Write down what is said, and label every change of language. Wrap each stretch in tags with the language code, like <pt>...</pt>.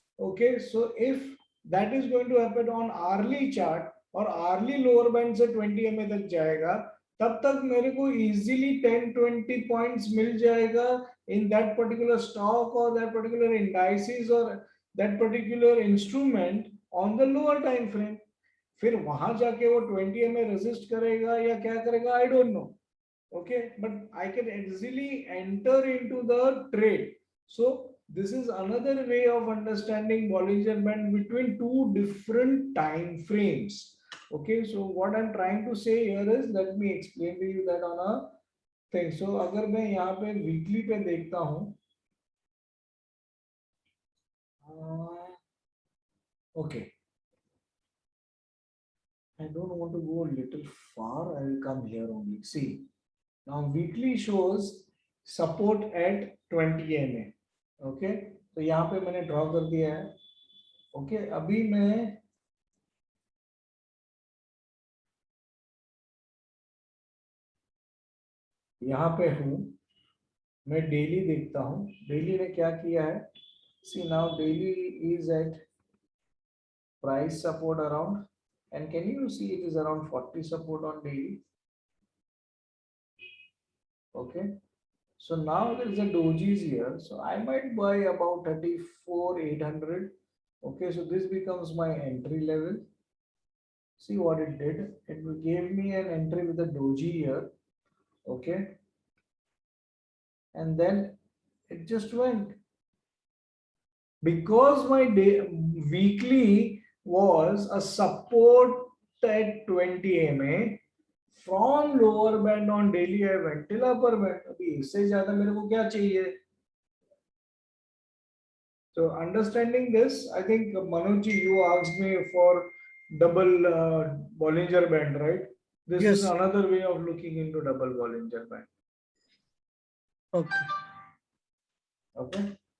<en>Okay, so if that is going to happen on hourly chart,</en> <hi>और hourly lower band से 20 MA तक जाएगा, तब तक मेरे को easily 10-20 points मिल जाएगा</hi> <en>in that particular stock or that particular indices or that particular instrument on the lower time frame.</en> <hi>फिर वहां जाके वो 20 MA resist करेगा या क्या करेगा,</hi> <en>I don't know. Okay, but I can easily enter into the trade. So this is another way of understanding Bollinger Band between two different time frames. Okay, so what I'm trying to say here is, let me explain to you that on a thing. So</en> <hi>अगर मैं यहाँ पे weekly पे देखता हूँ,</hi> <en>okay, I don't want to go a little far. I will come here only. See, now weekly shows support at 20 MA.</en> <hi>Okay, तो यहाँ पे मैंने ड्रॉ कर दिया है. Okay, अभी मैं यहाँ पे हूँ, मैं डेली देखता हूँ. डेली ने क्या किया है?</hi> <en>See, now daily is at price support around, and can you see it is around 40 support on daily? Okay, so now there is a dojis here, so I might buy about 34,800. Okay, so this becomes my entry level. See what it did. It gave me an entry with a doji here. Okay, and then it just went, because my weekly was a support at 20 MA. From lower band on daily I went till upper band.</en> <hi>अभी इससे ज़्यादा मेरे को क्या चाहिए?</hi> <en>So understanding this, I think Manoj ji, you asked me for double Bollinger Band, right? This Yes. is another way of looking into double Bollinger Band. Okay. Okay.</en>